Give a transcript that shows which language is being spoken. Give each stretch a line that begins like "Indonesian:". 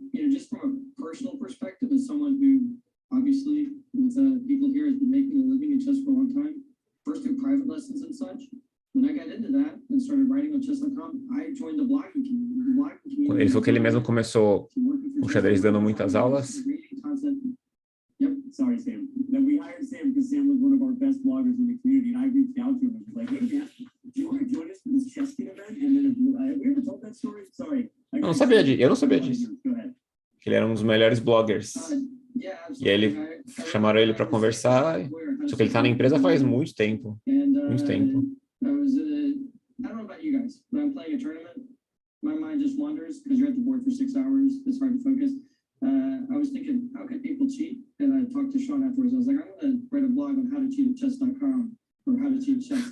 English: Just from a personal perspective, as someone who obviously with people here has been making a living in chess for a long time, first through private lessons and such. When I got into that and started writing on Chess.com, I joined the blogging community.
Portuguese: Ele falou que ele mesmo começou o xadrez dando muitas aulas.
English: Yep, sorry, Sam. Then we hired Sam because Sam was one of our best bloggers in the community, and I reached out to him and was like, "Hey, man, do you want to join us for this chess kit event?" And then we ever told that story. Sorry.
Portuguese: Eu não sabia disso. Que ele era um dos melhores bloggers. E aí chamaram ele para conversar. Só que ele está na empresa faz muito tempo. Muito tempo.
English: I don't know about you guys, but I'm playing a tournament. My mind just wanders because you're at the board for 6 hours. It's hard to focus. I was thinking, how can people cheat? And I talked to Sean afterwards. I was like, I'm going to write a blog on how to cheat at Chess.com or how to cheat chess.